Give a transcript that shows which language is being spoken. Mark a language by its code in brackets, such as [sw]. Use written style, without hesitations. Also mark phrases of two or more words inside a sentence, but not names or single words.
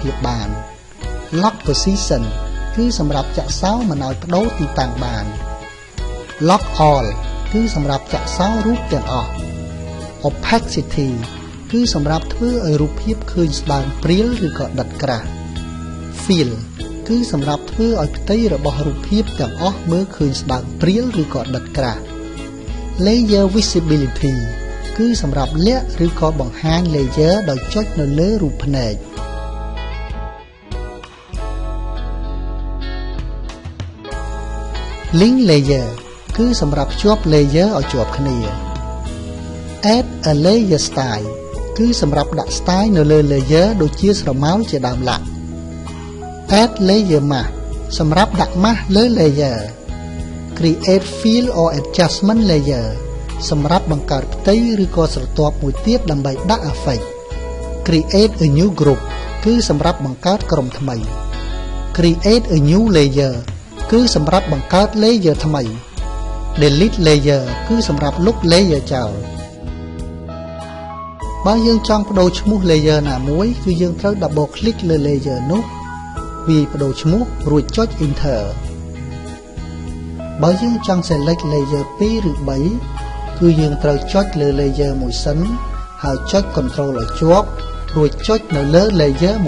[km] ភាពបាន [en] Lock Position [km] គឺសម្រាប់ចាក់សោមិនឲ្យប្ដូរទីតាំងបាន [en] Lock All [km] គឺសម្រាប់ចាក់សោរូបទាំងអស់ Opacity គឺសម្រាប់ធ្វើឲ្យរូបភាពឃើញស្ដើងព្រាលឬក៏ដិតក្រាស់ Fill គឺសម្រាប់ធ្វើឲ្យផ្ទៃរបស់រូបភាពទាំងអស់មើលឃើញស្ដើងព្រាលឬក៏ដិតក្រាស់ [en] Layer Visibility [km] គឺសម្រាប់លាក់ឬក៏បង្ហាញ layer ដោយចុចនៅលើរូបភ្នែក [en] Link Layer [km] គឺសម្រាប់ភ្ជាប់ layer ឲ្យជាប់គ្នា [en] Add a layer style [km] គឺសម្រាប់ដាក់ style នៅលើ layer ដូចជាស្រមោលជាដើមឡាក់ [en] Add layer mask [km] សម្រាប់ដាក់ mask លើ layer [en] Create fill or adjustment layer [km] សម្រាប់បង្កើតផ្ទៃឬក៏ស្រទាប់មួយទៀតដើម្បីដាក់ effect [en] Create a new group [km] គឺសម្រាប់បង្កើតក្រុមថ្មី [en] Create a new layer [km] គឺសម្រាប់បង្កើត layer ថ្មី [en] Delete layer [km] គឺសម្រាប់លុប layer ចោល បើយើងចង់បដូរឈ្មោះ layer ណាមួយគឺយើងត្រូវ [en] double click [km] លើ layer នោះវាបដូរឈ្មោះរួចចុច enter បើយើងចង់ [en] select layer 2 [km] ឬ 3 គឺយើងត្រូវចុចលើ layer មួយសិនហើយចុច control ឲ្យជាប់រួចចុចនៅលើ layer មួយ